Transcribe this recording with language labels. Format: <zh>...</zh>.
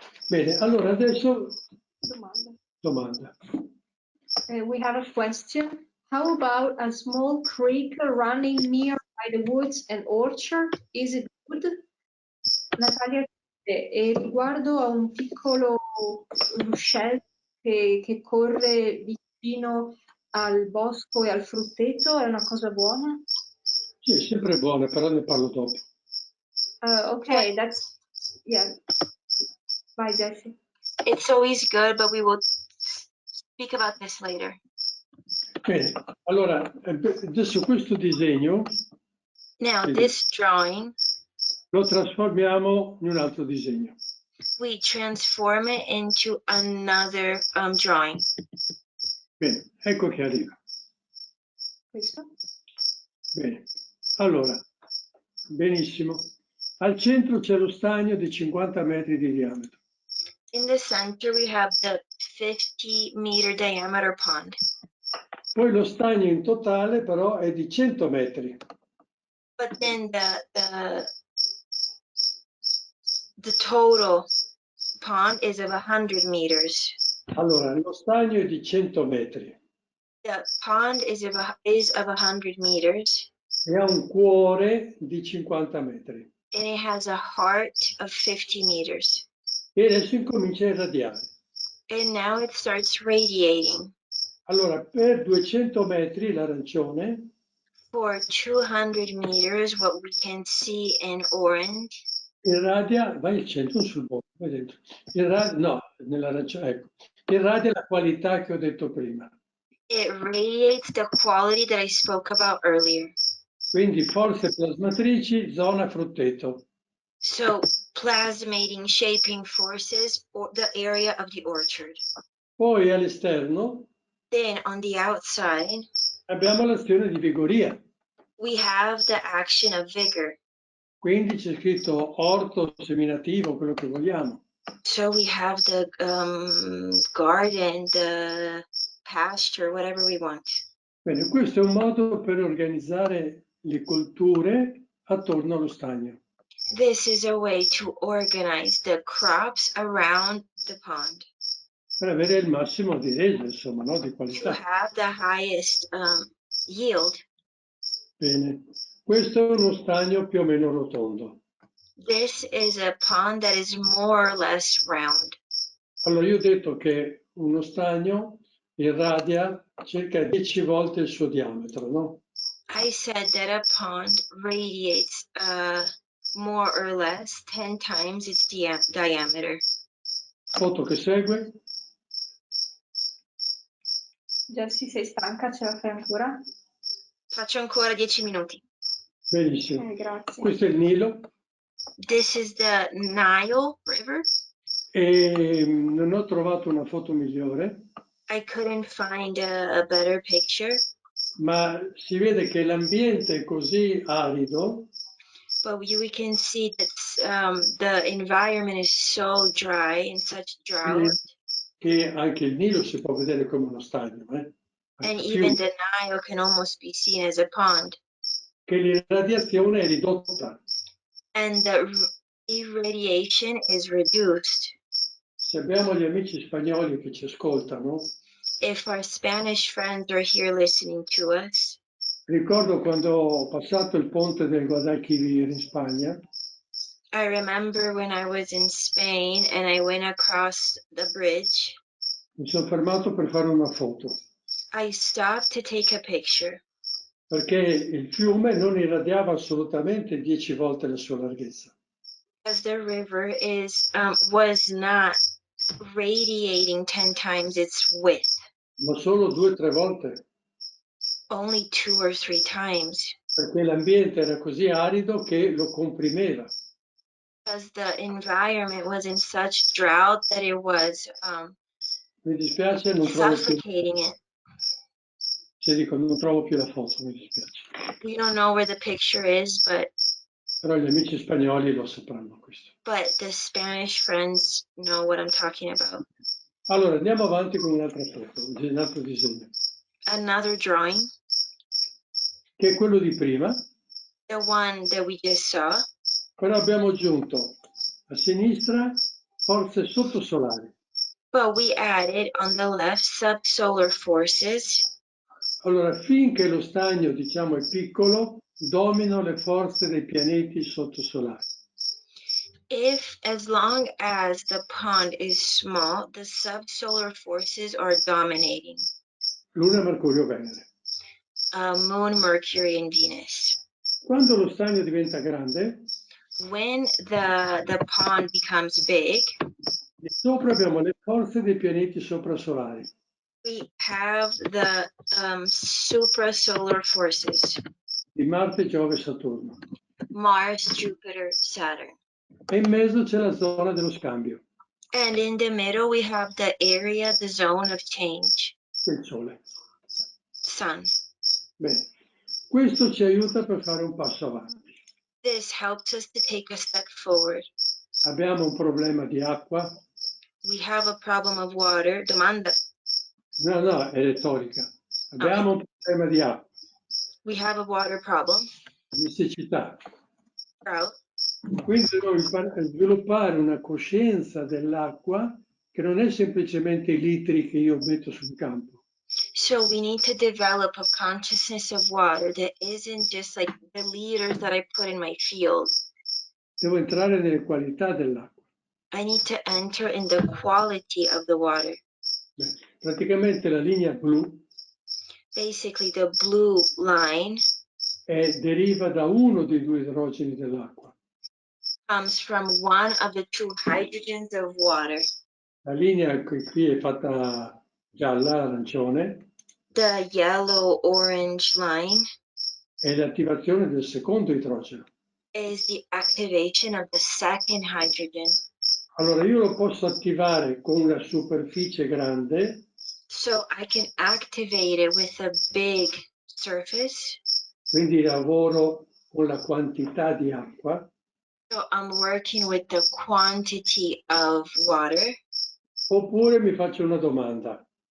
<it>Bene, allora adesso domanda.</it> <en>We have a question. How about a small creek running nearby the woods and orchard? Is it good?</en> <it>Natalia, riguardo a un piccolo ruscello che corre vicino al bosco e al frutteto, è una cosa buona? Sì, è sempre buona, però ne parlo dopo.</it> <en>Okay, yeah. Bye, Jessie. It's always good, but we will speak about this later.</en> <it>Bene, allora adesso questo disegno</it> <en>Now, this drawing,</en> <it>lo trasformiamo in un altro disegno.</it> <en>we transform it into another drawing.</en> <it>Bene, ecco che arriva. Questo? Bene, allora, benissimo. Al centro c'è lo stagno di 50 metri di diametro.</it> <en>In the center, we have the 50-meter diameter pond.</en> <it>Poi lo stagno in totale però è di 100 metri.</it> <en>But then the total pond is of 100 meters.</en> <it>Allora, lo stagno è di 100 metri</it> <en>The pond is of 100 meters,</en> <it>e ha un cuore di 50 metri.</it> <en>and it has a heart of 50 meters.</en> <it>E adesso incomincia a irradiare.</it> <en>And now it starts radiating.</en> <it>Allora, per 200 metri l'arancione,</it> <en>For 200 meters, what we can see in orange,</en> <it>irradia, vai il centro sul bordo, vai dentro. No, nell'arancione, ecco. Irradia la qualità che ho detto prima.</it> <en>it radiates the quality that I spoke about earlier.</en> <it>Quindi forze plasmatrici, zona frutteto.</it> <en>So plasmating, shaping forces, or the area of the orchard.</en> <it>Poi all'esterno</it> <en>Then on the outside,</en> <it>abbiamo l'azione di vigoria.</it> <en>we have the action of vigor.</en> <it>Quindi c'è scritto orto seminativo, quello che vogliamo.</it> <en>So we have the garden, the pasture, whatever we want.</en> <it>Bene, questo è un modo per organizzare le colture attorno allo stagno.</it> <en>This is a way to organize the crops around the pond</en> <it>Per avere il massimo di reso, insomma, no? Di</it> <en>to</en> <it>qualità.</it> <en>have the highest yield.</en> <it>Bene, questo è uno stagno più o meno rotondo.</it> <en>This is a pond that is more or less round.</en> <it>Allora, io ho detto che uno stagno irradia circa 10 volte il suo diametro, no?</it> <en>I said that a pond radiates more or less 10 times its diameter.</en> <it>Foto che segue. Jessie, sei stanca? Ce la fai ancora? Faccio ancora 10 minuti. Benissimo. Grazie. Questo è il Nilo.</it> <en>This is the Nile River.</en> <it>E non ho trovato una foto migliore,</it> <en>I couldn't find a better picture,</en> <it>ma si vede che l'ambiente è così arido</it> <en>but we can see that the environment is so dry in such drought,</en> <it>che anche il Nilo si può vedere come uno stagno,</it> <en>and even the Nile can almost be seen as a pond,</en> <it>che l'irradiazione è ridotta.</it> <en>and the irradiation is reduced.</en> <it>Se abbiamo gli amici spagnoli che ci ascoltano,</it> <en>If our Spanish friends are here listening to us,</en> <it>ricordo quando ho passato il ponte del Guadalquivir in Spagna,</it> <en>I remember when I was in Spain and I went across the bridge,</en> <it>mi sono fermato per fare una foto,</it> <en>I stopped to take a picture</en> <it>perché il fiume non irradiava assolutamente 10 volte la sua larghezza.</it> <en>because the river was not radiating 10 times its width,</en> <it>Ma solo 2 o 3 volte,</it> <en>only 2 or 3 times,</en> <it>perché l'ambiente era così arido che lo comprimeva.</it> <en>because the environment was in such drought that it was</en> <it>Mi dispiace, non trovo più,</it> <en>suffocating it.</en> <it>cioè dico, non trovo più la foto, mi dispiace.</it> <en>We don't know where the picture is,</en> <it>Però gli amici spagnoli lo sapranno questo.</it> <en>but the Spanish friends know what I'm talking about.</en> <it>Allora, andiamo avanti con un'altra foto, un altro disegno,</it> <en>Another drawing,</en> <it>che è quello di prima,</it> <en>the one that we just saw,</en> <it>però abbiamo aggiunto a sinistra forze sottosolari.</it> <en>but we added on the left subsolar forces.</en> <it>Allora, finché lo stagno, diciamo, è piccolo, dominano le forze dei pianeti sottosolari.</it> <en>As long as the pond is small, the subsolar forces are dominating.</en> <it>Luna, Mercurio, Venere.</it> <en>Moon, Mercury, and Venus.</en> <it>Quando lo stagno diventa grande,</it> <en>When the pond becomes big,</en> <it>di sopra abbiamo le forze dei pianeti soprasolari.</it> <en>we have the suprasolar forces.</en> <it>Di Marte, Giove e Saturno.</it> <en>Mars, Jupiter, Saturn.</en> <it>e in mezzo c'è la zona dello scambio,</it> <en>And in the middle, we have the area, the zone of change,</en> <it>il sole.</it> <en>sun.</en> <it>Bene, questo ci aiuta per fare un passo avanti.</it> <en>This helps us to take a step forward.</en> <it>Abbiamo un problema di acqua?</it> <en>We have a problem of water,</en> <it>domanda. No, è retorica. Abbiamo un problema di acqua,</it> <en>We have a water problem,</en> <it>di siccità.</it> <en>drought.</en> <it>Quindi dobbiamo sviluppare una coscienza dell'acqua che non è semplicemente i litri che io metto sul campo.</it> <en>So we need to develop a consciousness of water that isn't just like the liters that I put in my field.</en> <it>Devo entrare nelle qualità dell'acqua.</it> <en>I need to enter in the quality of the water.</en> <it>Beh, praticamente la linea blu</it> <en>Basically, the blue line</en> <it>deriva da uno dei due idrogeni dell'acqua.</it> <en>comes from one of the two hydrogens of water.</en> <it>La linea qui è fatta gialla, arancione,</it> <en>The yellow-orange line</en> <it>è l'attivazione del secondo idrogeno.</it> <en>is the activation of the second hydrogen.</en> <it>Allora io lo posso attivare con una superficie grande,</it> <en>So I can activate it with a big surface.</en> <it>quindi lavoro con la quantità di acqua,</it> <en>So I'm working with the quantity of water.</en> <it>oppure mi faccio una domanda.</it>